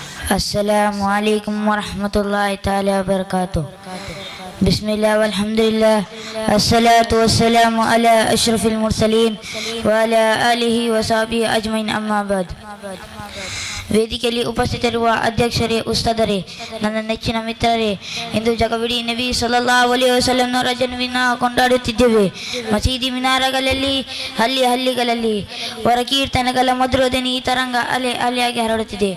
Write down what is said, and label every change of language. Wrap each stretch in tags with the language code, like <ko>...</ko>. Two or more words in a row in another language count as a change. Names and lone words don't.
<ar>السلام عليكم ورحمة الله تعالى وبركاته. بسم الله والحمد لله الصلاة والسلام على أشرف المرسلين وعلى آله وصحبه أجمعين أما بعد.</ar> <kn>ವೇದಿಕೆಯಲ್ಲಿ ಉಪಸ್ಥಿತರಿರುವ ಅಧ್ಯಕ್ಷರೇ, ಉಸ್ತಾದರೇ, ನನ್ನ ನೆಚ್ಚಿನ ಮಿತ್ರರೇ, ಇಂದು ಜಗವಿಡೀ ನಬಿ</kn> <ar>صلى الله عليه وسلمನವರ</ar> <kn>ಜನ್ಮದಿನ ಕೊಂಡಾಡುತ್ತಿದ್ದೇವೆ. ಮಸೀದಿ ಮಿನಾರಗಳಲ್ಲಿ, ಹಳ್ಳಿಗಳಲ್ಲಿ ಹೊರಕೀರ್ತನೆಗಳ ಮಧುರ ಧ್ವನಿ ತರಂಗ ಅಲೆ ಅಲೆಯಾಗಿ ಹರಡುತ್ತಿದೆ.</kn>